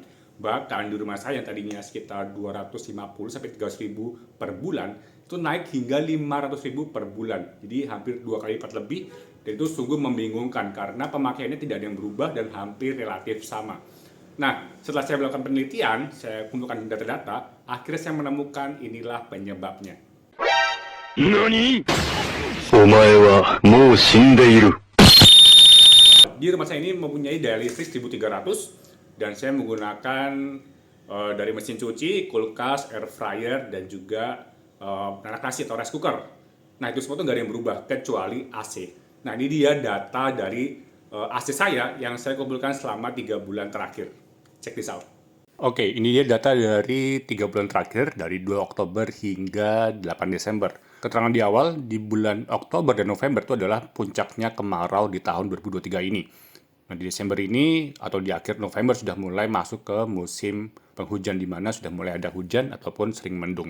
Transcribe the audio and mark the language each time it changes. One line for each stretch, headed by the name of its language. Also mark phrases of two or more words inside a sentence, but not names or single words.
Indonesian: Bahkan di rumah saya yang tadinya sekitar 250 sampai 300 ribu per bulan itu naik hingga 500 ribu per bulan. Jadi hampir 2 kali lipat lebih, dan itu sungguh membingungkan karena pemakaiannya tidak ada yang berubah dan hampir relatif sama. Nah, setelah saya melakukan penelitian, saya kumpulkan data-data, akhirnya saya menemukan inilah penyebabnya. NANI?
Japanese: お前はもう死んでいる。
Indonesian: Di rumah saya ini mempunyai daya listrik 1300 dan saya menggunakan dari mesin cuci, kulkas,
English: air fryer,
Indonesian: dan juga anak nasi atau
English: rice cooker.
Indonesian: Nah, itu semua tuh nggak ada yang berubah kecuali AC. Nah, ini dia data dari AC saya yang saya kumpulkan selama 3 bulan terakhir.
English: Check this out.
Indonesian: Oke, ini dia data dari 3 bulan terakhir, dari 2 Oktober hingga 8 Desember. Keterangan di awal, di bulan Oktober dan November itu adalah puncaknya kemarau di tahun 2023 ini. Nah, di Desember ini atau di akhir November sudah mulai masuk ke musim penghujan, di mana sudah mulai ada hujan ataupun sering mendung.